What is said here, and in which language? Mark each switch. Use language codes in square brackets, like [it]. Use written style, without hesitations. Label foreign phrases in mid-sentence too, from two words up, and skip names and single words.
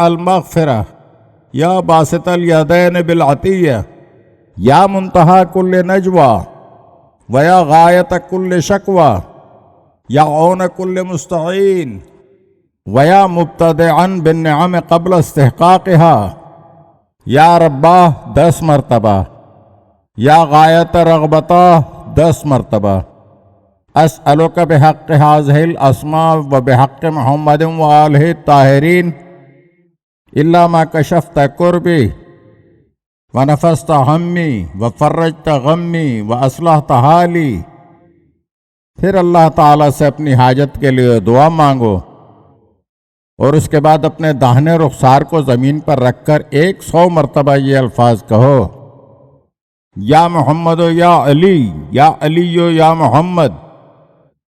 [ar] المغفرہ، یا باسط الیدین بالعطیہ، یا منتہا کل نجوہ، و یا غایت کل شکوہ، یا عون کل مستعین، و یا مبتدعا بالنعم قبل استحقاقها، یا رباہ 10 مرتبہ، یا غایت رغبتہ 10 مرتبہ۔ اسألک بحق هذه الاسماء و بحق محمد و آلہ الطاہرین الا ما کشفت کربی و نفست ہمی و فرجت غمی و اصلحت حالی۔ [ur] پھر اللہ تعالیٰ سے اپنی حاجت کے لیے دعا مانگو اور اس کے بعد اپنے داہنے رخسار کو زمین پر رکھ کر 100 مرتبہ یہ الفاظ کہو، [ar] یا محمد یا علی، یا علی یا محمد۔